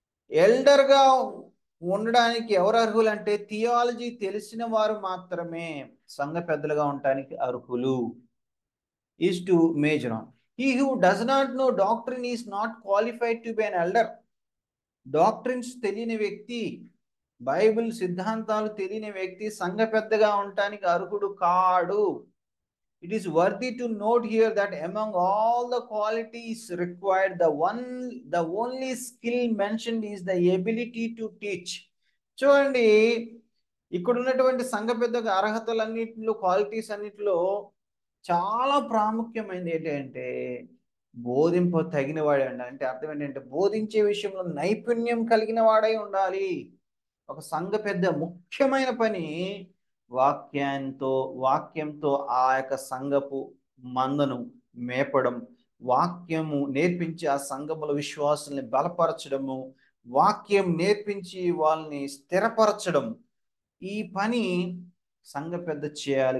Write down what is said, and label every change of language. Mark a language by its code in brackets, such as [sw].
[te] ఎల్డర్గా ఉండడానికి ఎవరు అర్హులు అంటే థియాలజీ తెలిసిన వారు మాత్రమే సంఘ పెద్దలుగా ఉండడానికి అర్హులు. [en] Is to major on. He who does not know doctrine is not qualified to be an elder. [te] Doctrines తెలియని వ్యక్తి, బైబిల్ సిద్ధాంతాలు తెలియని వ్యక్తి సంఘ పెద్దగా ఉండటానికి అర్హుడు కాడు. [en] It is worthy to note here that among all the qualities required, the only skill mentioned is the ability to teach. [te] చూడండి, ఇక్కడ ఉన్నటువంటి సంఘ పెద్దగా అర్హతలన్నింటిలో, క్వాలిటీస్ అన్నింటిలో చాలా ప్రాముఖ్యమైనది ఏంటంటే బోధింప తగిన వాడే ఉండాలి. అంటే అర్థం ఏంటంటే బోధించే విషయంలో నైపుణ్యం కలిగిన వాడై ఉండాలి. ఒక సంఘ పెద్ద ముఖ్యమైన పని వాక్యంతో ఆ యొక్క సంఘపు మందను మేపడం, వాక్యము నేర్పించి ఆ సంఘముల విశ్వాసాన్ని బలపరచడము, వాక్యం నేర్పించి వాళ్ళని స్థిరపరచడం, ఈ పని సంఘ పెద్ద చేయాలి.